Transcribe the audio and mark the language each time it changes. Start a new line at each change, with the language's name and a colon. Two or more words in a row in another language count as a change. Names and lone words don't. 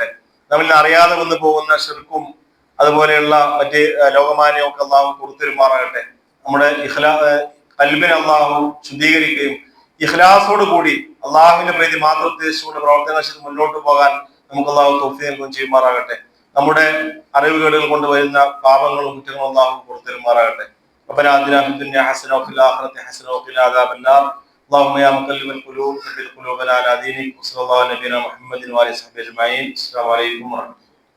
Malayalam: നമ്മളിൽ അറിയാതെ വന്നു പോകുന്ന ശിർക്കും അതുപോലെയുള്ള മറ്റ് ലോകമാന്യവും ഒക്കെ അള്ളാഹു പുറത്തിരുമാറാകട്ടെ. നമ്മുടെ ഖൽബിനെ അള്ളാഹു ശുദ്ധീകരിക്കുകയും ഇഖ്ലാസോട് കൂടി അള്ളാഹുവിന്റെ പ്രീതി മാത്രം ഉദ്ദേശിച്ചുകൊണ്ട് പ്രവർത്തനങ്ങൾ ചെയ്ത് മുന്നോട്ട് പോകാൻ നമുക്ക് അള്ളാഹു തൗഫീഖ് നൽകുകയും ചെയ്യുമാറാകട്ടെ. നമ്മുടെ അറിവുകേടുകൾ കൊണ്ടുവരുന്ന പാപങ്ങളും കുറ്റങ്ങളും അള്ളാഹു പുറത്തിരുമാറാകട്ടെ.
Arabic: ربنا آتنا في الدنيا حسنة وفي الآخرة حسنة وقنا عذاب النار. اللهم يا مقلب القلوب ثبت قلوبنا على دينك. وصلى الله على نبينا محمد وآله وصحبه أجمعين. السلام عليكم ورحمة الله.